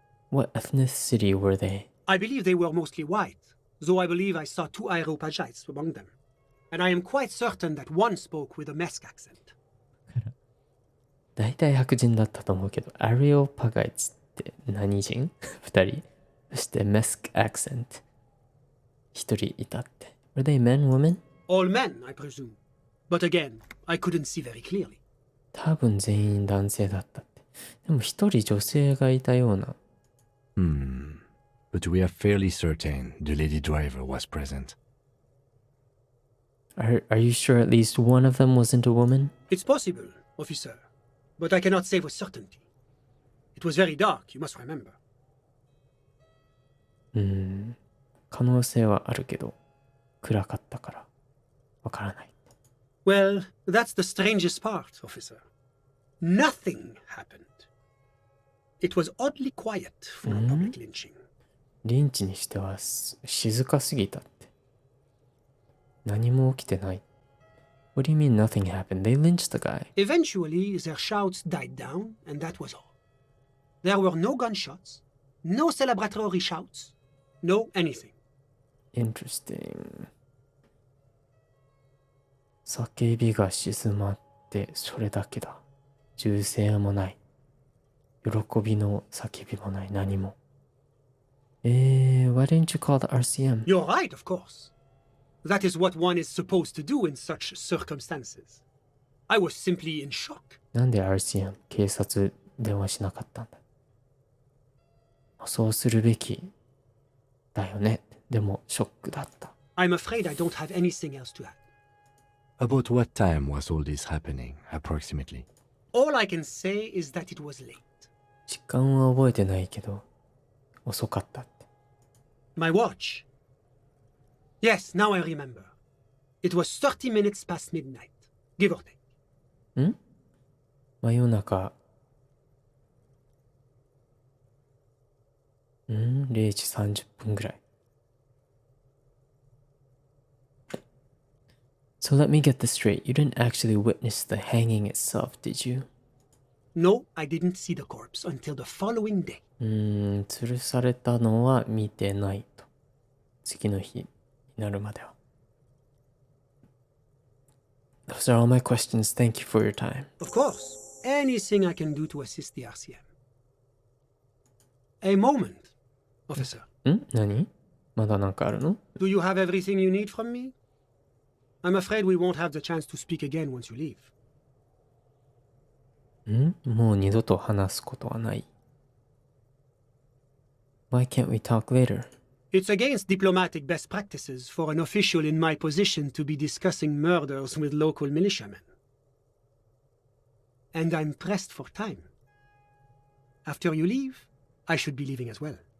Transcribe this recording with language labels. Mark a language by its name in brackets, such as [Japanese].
[English] What ethnicity were they? I believe they were mostly white, though I believe I saw 2 Areopagites among them. And I am quite certain that one spoke with a Mesk accent. [Japanese] 大体白人だったと思うけど、アリオパガイツって何人 ?2 人。そしてメスクアクセント。 1人いたって。 [English] Were they men, women? All men, I presume. But again, I couldn't see very clearly. [Japanese] 多分全員男性だったって。でも1人女性がいたような。 [English] But we are fairly certain the lady driver was present. Are you sure at least one of them wasn't a woman? It's possible, officer. But I cannot say with certainty. It was very dark, you must remember. [Japanese] 可能性はあるけど、暗かったからわからない。 [English] Well, that's the strangest part, officer. Nothing happened. It was oddly quiet for a public lynching. [Japanese] リンチにしては静かすぎたって。何も起きてない。 [English] What do you mean nothing happened? They lynched the guy. Eventually, their shouts died down, and that was all. There were no gunshots, no celebratory shouts, no anything. Interesting. [Japanese] 叫びが静まってそれだけだ。銃声もない。喜びの叫びもない。何も。 [English] Why didn't you call the RCM? You're right, of course. That is what one is supposed to do in such circumstances. I was simply in shock. [Japanese] なんで RCM 警察電話しなかったんだ。そうするべきだよね。でもショックだった。 [English] I'm afraid I don't have anything else to add. About what time was all this happening, approximately? All I can say is that it was late. [Japanese] 時間は覚えてないけど、遅かったって。 [English] My watch. Yes, now I remember. It was 30 minutes past midnight, give or take. [Japanese] 真夜中。 0時30分ぐらい。 [English] So let me get this straight. You didn't actually witness the hanging itself, did you? No, I didn't see the corpse until the following day. [Japanese] 吊るされたのは見てないと。次の日になるまでは。 [English] Those are all my questions. Thank you for your time. Of course, anything I can do to assist the RCM. A moment, officer. [Japanese] 何？まだなんかあるの？ [English] Do you have everything you need from me? I'm afraid we won't have the chance to speak again once you leave. [Japanese] もう二度と話すことはない。 [English] Why can't we talk later? It's against diplomatic best practices for an official in my position to be discussing murders with local militiamen. And I'm pressed for time. After you leave, I should be leaving as well.